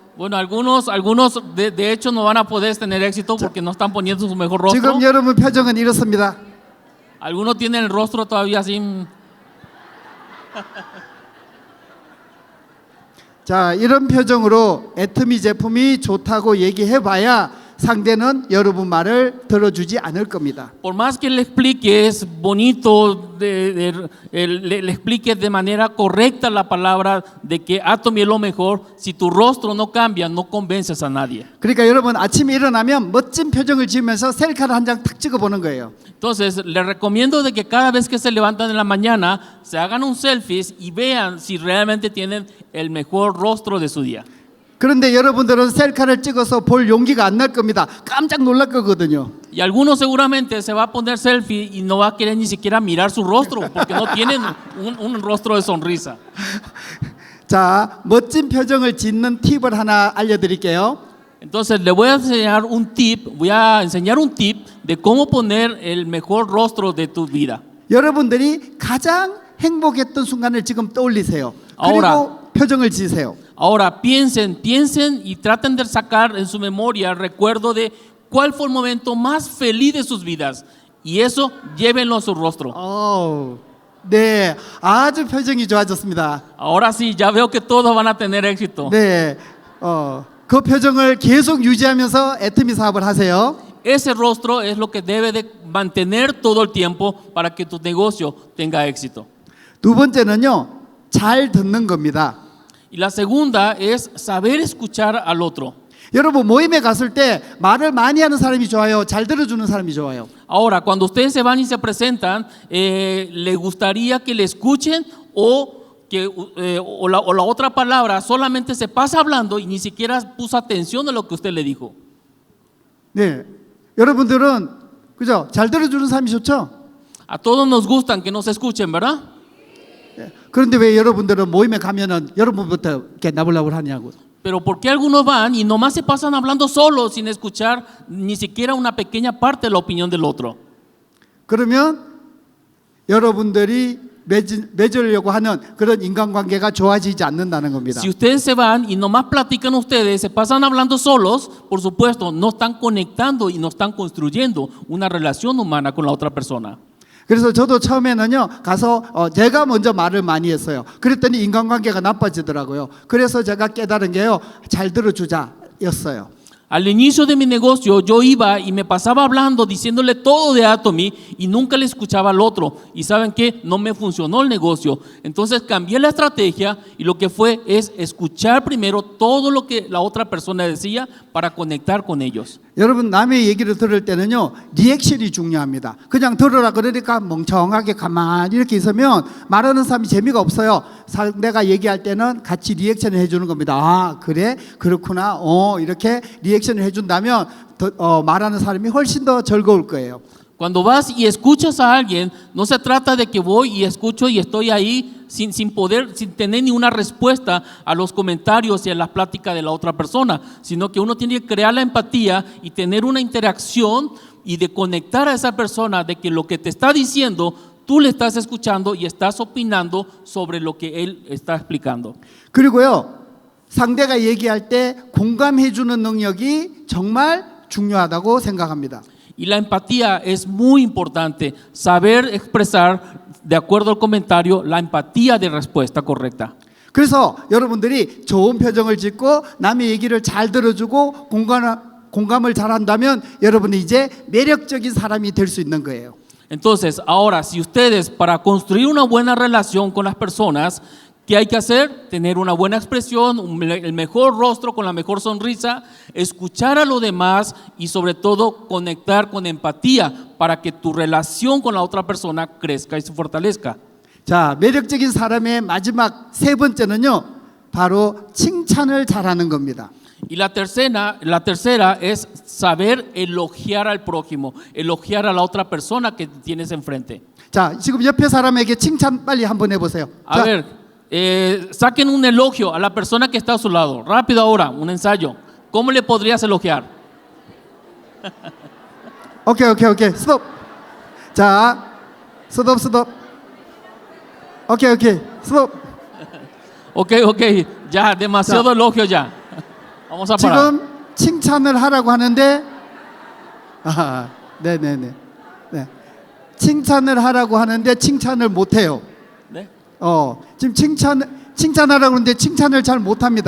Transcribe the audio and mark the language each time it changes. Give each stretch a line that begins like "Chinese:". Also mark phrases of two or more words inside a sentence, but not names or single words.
Spanish: Bueno, algunos de hecho no van a poder tener éxito porque no están poniendo su mejor rostro.
Korean: 지금 여러분 표정은 이렇습니다.
Spanish: Algunos tienen el rostro todavía así.
Korean: 자, 이런 표정으로 애터미 제품이 좋다고 얘기해봐야 상대는 여러분 말을 들어주지 않을 겁니다.
Spanish: Por más que le expliques bonito, le expliques de manera correcta la palabra de que Atomy es lo mejor, si tu rostro no cambia, no convences a nadie.
Korean: 그러니까 여러분 아침에 일어나면 멋진 표정을 지으면서 셀카를 한 장 탁 찍어보는 거예요.
Spanish: Entonces, les recomiendo de que cada vez que se levantan en la mañana, se hagan un selfie y vean si realmente tienen el mejor rostro de su día.
Korean: 그런데 여러분들은 셀카를 찍어서 볼 용기가 안 날 겁니다. 깜짝 놀랄 거거든요.
Spanish: Y algunos seguramente se va a poner selfie y no va a querer ni siquiera mirar su rostro porque no tienen un rostro de sonrisa.
Korean: 자, 멋진 표정을 짓는 팁을 하나 알려드릴게요.
Spanish: Entonces le voy a enseñar un tip de cómo poner el mejor rostro de tu vida.
Korean: 여러분들이 가장 행복했던 순간을 지금 떠올리세요.
Spanish: Ahora.
Korean: 그리고 표정을 지으세요.
Spanish: Ahora piensen y traten de sacar en su memoria el recuerdo de cuál fue el momento más feliz de sus vidas. Y eso llévenlo a su rostro.
Korean: 네, 아주 표정이 좋아졌습니다.
Spanish: Ahora sí, ya veo que todos van a tener éxito.
Korean: 네, 그 표정을 계속 유지하면서 애터미 사업을 하세요.
Spanish: Ese rostro es lo que debe de mantener todo el tiempo para que tu negocio tenga éxito.
Korean: 두 번째는요, 잘 듣는 겁니다.
Spanish: Y la segunda es saber escuchar al otro.
Korean: 여러분 모임에 갔을 때 말을 많이 하는 사람이 좋아요? 잘 들어주는 사람이 좋아요?
Spanish: Ahora, cuando ustedes se van y se presentan, ¿le gustaría que le escuchen o la otra palabra solamente se pasa hablando y ni siquiera puso atención a lo que usted le dijo?
Korean: 네, 여러분들은 그죠? 잘 들어주는 사람이 좋죠?
Spanish: A todos nos gustan que nos escuchen, ¿verdad?
Korean: 그런데 왜 여러분들은 모임에 가면은 여러분부터 이렇게 나불나불 하냐고?
Spanish: Pero ¿por qué algunos van y nomás se pasan hablando solos sin escuchar ni siquiera una pequeña parte de la opinión del otro?
Korean: 그러면 여러분들이 맺으려고 하는 그런 인간관계가 좋아지지 않는다는 겁니다.
Spanish: Si ustedes se van y nomás platican ustedes, se pasan hablando solos, por supuesto, no están conectando y no están construyendo una relación humana con la otra persona.
Korean: 그래서 저도 처음에는요 가서 제가 먼저 말을 많이 했어요. 그랬더니 인간관계가 나빠지더라고요. 그래서 제가 깨달은 게요, 잘 들어주자였어요.
Spanish: Al inicio de mi negocio yo iba y me pasaba hablando, diciéndole todo de Atomy y nunca le escuchaba al otro. Y ¿saben qué? No me funcionó el negocio. Entonces cambié la estrategia y lo que fue es escuchar primero todo lo que la otra persona decía para conectar con ellos.
Korean: 여러분 남의 얘기를 들을 때는요 리액션이 중요합니다. 그냥 들으라 그러니까 멍청하게 가만히 이렇게 있으면 말하는 사람이 재미가 없어요. 상대가 얘기할 때는 같이 리액션을 해주는 겁니다. 아 그래? 그렇구나. 이렇게 리액션을 해준다면 말하는 사람이 훨씬 더 즐거울 거예요.
Spanish: Cuando vas y escuchas a alguien, no se trata de que voy y escucho y estoy ahí sin tener ni una respuesta a los comentarios y a las pláticas de la otra persona, sino que uno tiene que crear la empatía y tener una interacción y de conectar a esa persona de que lo que te está diciendo, tú le estás escuchando y estás opinando sobre lo que él está explicando.
Korean: 그리고요 상대가 얘기할 때 공감해주는 능력이 정말 중요하다고 생각합니다.
Spanish: Y la empatía es muy importante, saber expresar de acuerdo al comentario la empatía de respuesta correcta.
Korean: 그래서 여러분들이 좋은 표정을 짓고 남의 얘기를 잘 들어주고 공감을 잘한다면 여러분이 이제 매력적인 사람이 될 수 있는 거예요.
Spanish: Entonces, ahora, si ustedes para construir una buena relación con las personas, ¿qué hay que hacer? Tener una buena expresión, el mejor rostro con la mejor sonrisa, escuchar a los demás y sobre todo conectar con empatía para que tu relación con la otra persona crezca y se fortalezca.
Korean: 자, 매력적인 사람의 마지막 세 번째는요, 바로 칭찬을 잘하는 겁니다.
Spanish: Y la tercera es saber elogiar al prójimo, elogiar a la otra persona que tienes enfrente.
Korean: 자, 지금 옆에 사람에게 칭찬 빨리 한번 해보세요.
Spanish: A ver, saquen un elogio a la persona que está a su lado. Rápido ahora, un ensayo. ¿Cómo le podrías elogiar?
English: okay, stop. 자, stop. okay, stop.
Spanish: Ok, ya, demasiado elogio ya. Vamos a parar.
Korean: 지금 칭찬을 하라고 하는데, 네네네. 네. 칭찬을 하라고 하는데 칭찬을 못해요. ¿Eh? 지금 칭찬하라고 하는데 칭찬을 잘 못합니다.